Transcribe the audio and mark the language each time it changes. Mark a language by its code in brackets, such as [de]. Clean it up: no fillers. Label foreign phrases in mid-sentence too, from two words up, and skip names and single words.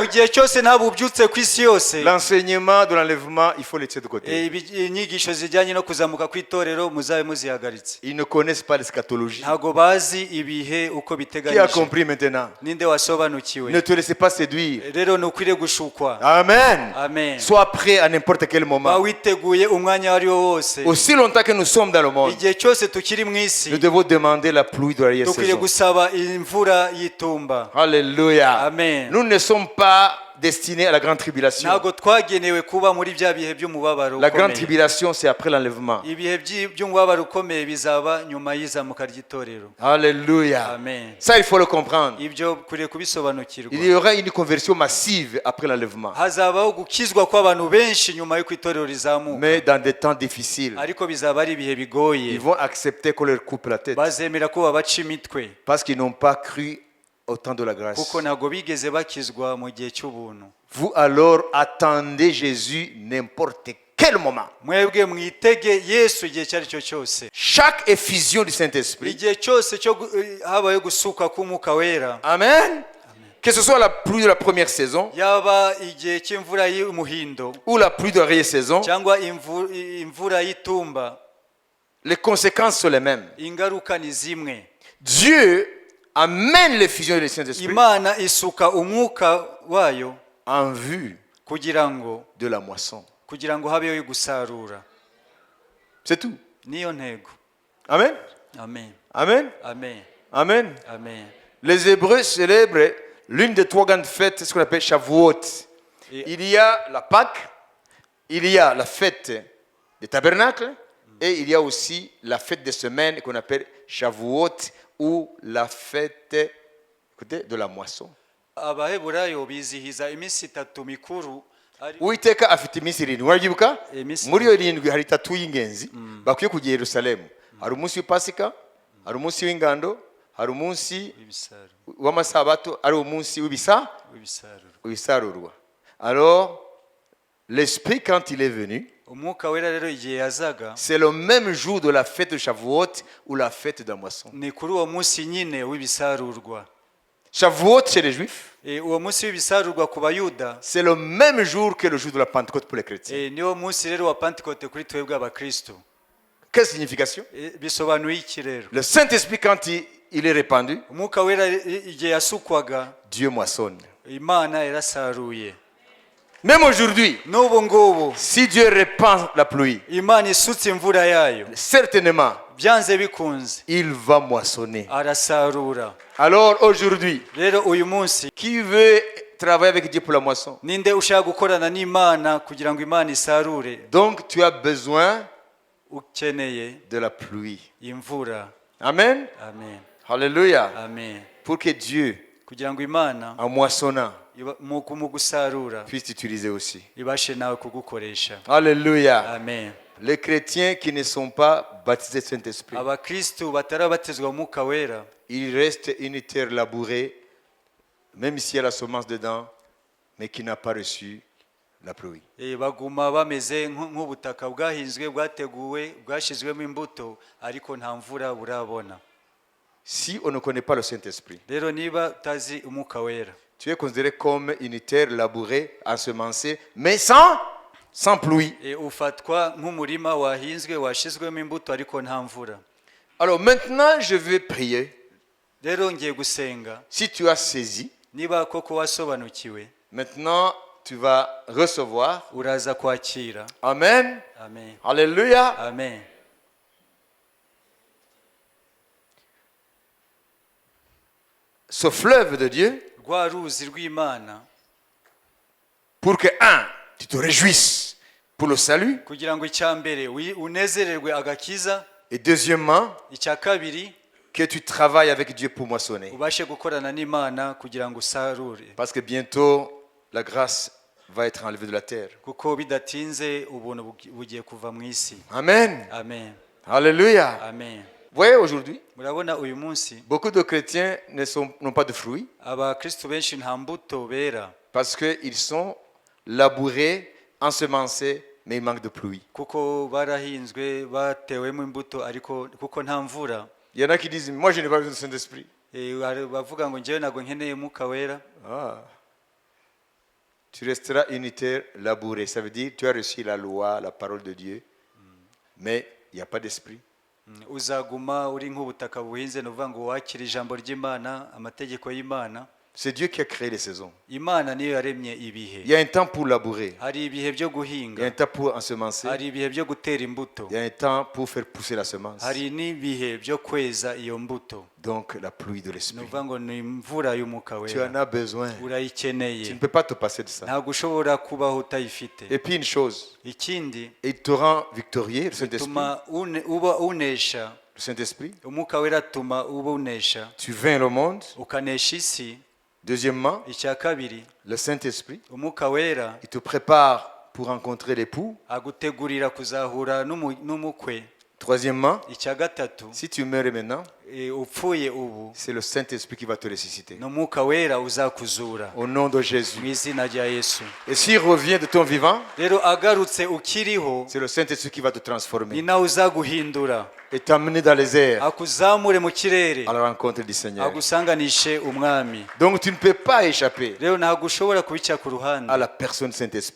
[rw] gihe cyose nta bubyutse ku isi yose [fr] l'enseignement de l'enlèvement, il faut le laisser de côté. [rw] inyigisho zijyanye no kuzamuka kw'itorero muzabe muzihagaritse. [fr] Ils ne connaissent pas l'eschatologie. [rw] ntabwo bazi ibihe uko [fr] Qui a [rw] biteganyije. [fr] compris maintenant? [rw] ninde wasobanukiwe? [fr] Ne te laissez pas séduire. [rw] rero ntukwiriye gushukwa. [fr] Amen. [rw] amen. [fr] Sois prêt à n'importe quel [rw] ba [fr] moment. [rw] witeguye umwanya wari wo wose. [fr] Aussi longtemps que nous sommes dans le monde, [rw] igihe cyose tukiri mu isi [fr] nous devons demander la pluie de [rw] dukwiriye [fr] l'arrière-saison. [rw] gusaba imvura y'itumba. [fr] Alléluia. [rw] Amen. [fr] Nous ne sommes pas destinés à la grande tribulation. [rw] ntabwo twagenewe kuba muri bya bihe by'umubabaro [fr] La grande [rw] ukomeye. [fr] tribulation, c'est après l'enlèvement. [rw] ibihe by'umubabaro ukomeye bizaba nyuma y'izamuka ry'itorero. [fr] Alléluia. [rw] amen. [fr] Ça, il faut le comprendre. [rw] ibyo ukwiriye kubisobanukirwa. [fr] Il y aura une conversion massive après l'enlèvement. [rw] hazabaho gukizwa kw'abantu benshi nyuma y'uko itorero rizamuka, [fr] Mais dans des temps difficiles, [rw] ariko bizaba ari ibihe bigoye. [fr] ils vont accepter qu'on leur coupe la tête [rw] bazemera ko babaca imitwe [fr] parce qu'ils n'ont pas cru au temps de la grâce. [rw] kuko ntabwo bigeze bakizwa mu gihe cy'ubuntu. [fr] Vous alors attendez Jésus n'importe quel moment. [rw] mwebwe mwitege Yesu igihe icyo ari cyo cyose. [fr] Chaque effusion du Saint-Esprit. [rw] igihe cyose habaye gusuka k'umwuka wera, Amen. [fr] Que ce soit la pluie de la première saison [rw] yaba igihe cy'imvura y'umuhindo [fr] ou la pluie de la saison, [rw] cyangwa imvura y'itumba, [fr] les conséquences sont les mêmes. [rw] ingaruka ni zimwe. [fr] Dieu amène l'effusion du Saint-Esprit [rw] imana isuka umwuka wayo [fr] en vue [rw] kugira ngo habeho gusarura. [fr] C'est tout. [rw] niyo ntego. [fr] Amen. [rw] amen. [fr] Amen. [rw] amen. [fr] Amen. [rw] amen. [fr] Les Hébreux célèbrent l'une des trois grandes fêtes, ce qu'on appelle Shavuot. Il y a la Pâque, il y a la fête des tabernacles et il y a aussi la fête des semaines qu'on appelle Shavuot ou la fête, écoutez, de la moisson. [rw] abaheburayo bizihiza iminsi itatu mikuru. Uwiteka afite iminsi irindwi murabyibuka? Iminsi muri iyo irindwi hari itatu y'ingenzi bakwiye kujya i Yerusalemu. Hari umunsi w'Ipasika, hari umunsi w'ingando, hari umunsi w'amasabato, ari umunsi w'ibisarurwa. [fr] Alors l'Esprit quand il est venu, [rw] umwuka wera rero igihe yazaga, [fr] c'est le même jour de la fête de Shavuot ou la fête de la moisson. [rw] ni kuri uwo munsi nyine w'ibisarurwa. [fr] Shavuot chez les Juifs, [rw] uwo munsi w'ibisarurwa ku bayuda, [fr] c'est le même jour que le jour de la Pentecôte pour les chrétiens. [rw] niwo munsi rero wa Pentecote kuri twebwe abakristo. [fr] Quelle signification? [rw] bisobanuye iki rero? [fr] Le Saint-Esprit quand il est répandu, [rw] umwuka wera igihe yasukwaga, [fr] Dieu moissonne. [rw] imana yarasaruye. [fr] Même aujourd'hui, [rw] n'ubu ngubu [fr] si Dieu répand la pluie, [rw] imana isutse imvura yayo, [fr] certainement, [rw] byanze bikunze [fr] il va moissonner. [rw] arasarura. [fr] Alors aujourd'hui, [rw] rero uyu munsi [fr] qui veut travailler avec Dieu pour la moisson? [rw] ninde ushaka gukorana n'imana kugira ngo imana isarure? [fr] Donc tu as besoin [rw] ukeneye [fr] de la pluie. [rw] imvura. [fr] Amen. [rw] amen. [fr] Alléluia. [rw] amen. [fr] Pour que Dieu, [rw] kugira ngo imana [fr] en moissonnant, [rw] mu gusarura [fr] puisse t'utiliser aussi. [rw] ibashe nawe kugukoresha. [fr] Alléluia. [rw] amen. [fr] Les chrétiens qui ne sont pas baptisés du Saint-Esprit, [rw] abakristu batarabatizwa umwuka wera, [fr] il reste une terre labourée, même s'il y a la semence dedans, mais qui n'a pas reçu la pluie. [rw] baguma bameze nk'ubutaka bwahinzwe bwateguwe bwashyizwemo imbuto ariko nta mvura burabona. [fr] Si on ne connaît pas le Saint-Esprit, [rw] rero niba utazi umwuka wera [fr] tu es considéré comme une terre labourée, ensemencée, mais sans pluie. [rw] ufatwa nk'umurima wahinzwe washyizwemo imbuto ariko nta mvura. [fr] Alors maintenant, je vais prier. [rw] rero ngiye gusenga. [fr] Si tu as saisi, [rw] niba koko wasobanukiwe, [fr] maintenant tu vas recevoir. [rw] uraza kwakira. [fr] Amen. [rw] Amen. [fr] Alléluia. [rw] Amen. [fr] Ce fleuve de Dieu, [rw] rwa ruzi rw'Imana, [fr] pour que, tu te réjouisses pour le salut, [rw] kugira ngo icya mbere unezererwe agakiza, [fr] et deuxièmement, [rw] icya kabiri [fr] que tu travailles avec Dieu pour moissonner. [rw] ubashe gukorana n'Imana kugira ngo usarure. [fr] Parce que bientôt, la grâce va être enlevée de la terre. [rw] kuko bidatinze ubuntu bugiye kuva mu isi. [fr] Amen. [rw] Amen. [fr] Alléluia. [rw] Amen. [fr] Vous voyez, aujourd'hui, [rw] murabona uyu munsi [fr] beaucoup de chrétiens n'ont pas de fruits [rw] abakristo benshi nta mbuto bera [fr] parce qu'ils sont labourés, ensemencés, mais il manque de pluie. [rw] kuko barahinzwe batewemo imbuto ariko kuko nta mvura. [fr] Il y en a qui disent, moi je n'ai pas besoin du Saint-Esprit. [rw] bavuga ngo njyewe ntabwo nkeneye umwuka wera. [fr] Tu resteras unitaire, labouré. Ça veut dire tu as reçu la loi, la parole de Dieu, mais il n'y a pas d'esprit. [rw] uzaguma uri nk'ubutaka buhinze, ni ukuvuga ngo wakire ijambo ry'Imana, amategeko y'Imana. [fr] C'est Dieu qui a créé les saisons. [rw] Imana niyo yaremye ibihe. [fr] Il y a un temps pour labourer. [rw] hari ibihe byo [fr] Il y a [rw] guhinga, [fr] un temps pour ensemencer. [rw] hari ibihe byo gutera imbuto, [fr] Il y a un temps pour faire pousser la semence. [rw] hari n'ibihe byo kweza iyo mbuto. [fr] Donc la pluie de [rw] ni [fr] l'esprit. [rw] ukuvuga ngo ni imvura y'umwuka [fr] Tu en [rw] wera, [fr] as besoin. Tu [rw] urayikeneye, [fr] ne peux pas te passer de ça. [rw] ntabwo ushobora kubaho utayifite. [fr] Et puis une chose, [rw] ikindi [fr] il te rend victorieux, le Saint-Esprit. [rw] tuma uba unesha, [fr] Le Saint-Esprit. [rw] umwuka wera atuma uba unesha, [fr] Tu vins le monde. [rw] ukanesha isi. [fr] Deuxièmement, [rw] icya kabiri [fr] le Saint-Esprit, [rw] umwuka wera [fr] il te prépare pour rencontrer l'époux. [rw] agutegurira kuzahura n'umukwe. [fr] Troisièmement, [rw] icya gatatu [fr] si tu meurs maintenant, [rw] upfuye ubu [fr] c'est le Saint-Esprit qui va te ressusciter. [rw] ni umwuka wera uzakuzura [fr] Au nom de Jésus. [rw] mu izina rya Yesu. [fr] Et s'il revient de ton vivant, [rw] rero agarutse ukiriho, [fr] c'est le Saint-Esprit qui va te [rw] ni [fr] transformer [rw] nawe uzaguhindura, [fr] et t'amener dans les airs [rw] akuzamure mu kirere, [fr] à la rencontre du Seigneur. [rw] agusanganishe umwami. [fr] Donc tu ne peux pas échapper [rw] rero ntabwo ushobora kubica ku ruhande, [fr] à la personne Saint-Esprit.